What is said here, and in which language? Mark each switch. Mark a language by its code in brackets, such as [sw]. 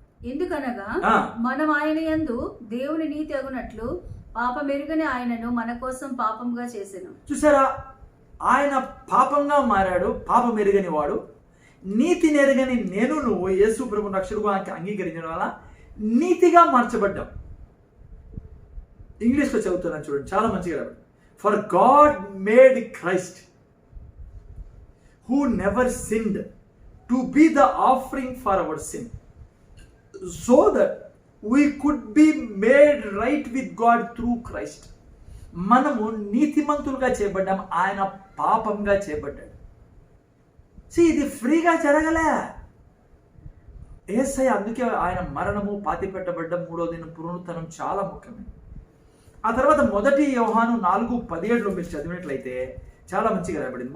[te] ఎందుకనగా మనం ఆయన యందు దేవుని నీతి అగునట్లు పాపమెరుగని ఆయనను మన కోసం పాపంగా చేసెను. చూసారా, ఆయన పాపంగా మారాడు, పాపం ఎరుగని వాడు. నీతి నెరగని నేను, నువ్వు యేసు ప్రభు రక్షకుడుగా అంగీకరించడం వల్ల నీతిగా మార్చబడ్డాం. ఇంగ్లీష్లో చదువుతున్నాను చూడండి, చాలా మంచిగా. [en] For God made Christ who never sinned to be the offering for our sin, so that we could be made right with God through Christ. [te] మనము నీతిమంతులుగా చేయబడ్డాం, ఆయన పాపంగా చేయబడ్డాడు. ఇది ఫ్రీగా జరగలే. యేసయ్య అందుకే ఆయన మరణము, పాతి పెట్టబడ్డం, 3వ దినం పునరుత్థానం చాలా ముఖ్యమైనది. ఆ తర్వాత 1 యోహాను 4:17 మీరు చదివినట్లయితే చాలా మంచిగా రాయబడింది.